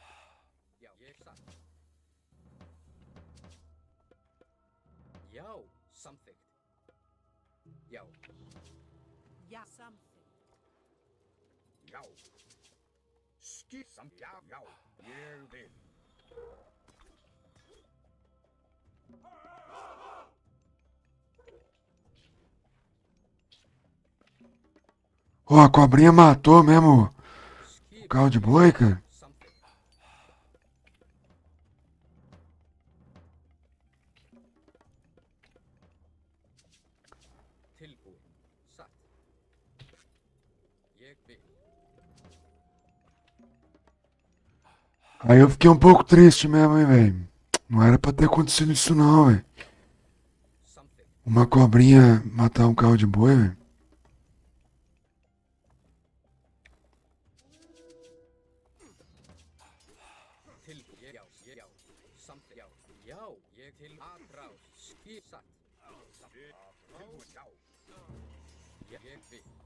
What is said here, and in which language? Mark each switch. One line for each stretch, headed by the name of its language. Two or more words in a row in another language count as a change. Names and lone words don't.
Icelandic: Já. Ég satt. Já. Samþykkt. Já. Já. Samþykkt. Já. Samt já. Ég vil.
Portuguese: Ó, a cobrinha matou mesmo o
Icelandic: Skipan.
Portuguese: carro de boi, cara.
Icelandic: Samþykkt. Tilbúin. Satt. Ég vil.
Portuguese: Aí eu fiquei um pouco triste mesmo, hein, velho. Não era pra ter acontecido isso não, velho.
Icelandic: Samþykkt.
Portuguese: Uma cobrinha matar um carro de boi, velho.
Icelandic: Tilbúin. Já. Já. Samþykkt. Já. Já. Ég til atrás. Skip. Satt. Tilbúinn? Já. Ég vil.